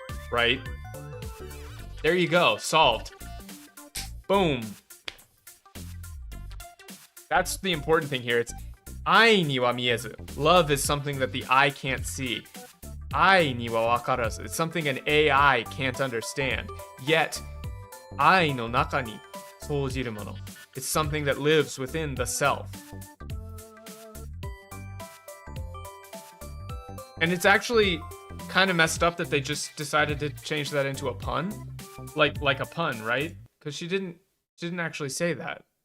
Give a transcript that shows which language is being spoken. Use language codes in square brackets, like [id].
[en] Right? There you go. Solved. Boom. That's the important thing here. It's [ja] 愛には見えず. [en] Love is something that the eye can't see. [ja] 愛には分からず. [en] It's something an AI can't understand. [ja] Yet, 愛の中に生じるもの. [en] It's something that lives within the self. And it's actually kind of messed up that they just decided to change that into a pun. Like a pun, right? Because she didn't actually say that.